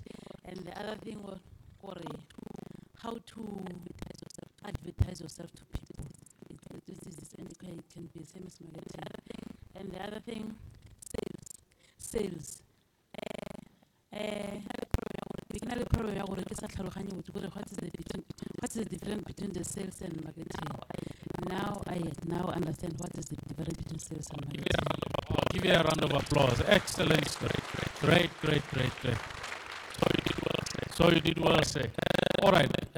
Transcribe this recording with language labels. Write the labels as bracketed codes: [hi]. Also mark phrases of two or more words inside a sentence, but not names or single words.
[en] And the other thing was how to advertise yourself to people. It can be the same as marketing. And the other thing, sales. Beginner problem [tn] ya gore ke sa tlhaloganye botse gore [en] what is the difference between the sales and marketing. Now I understand what is the difference between sales and marketing. Give you a round of applause. Excellent. Great. So you did well, say. All right.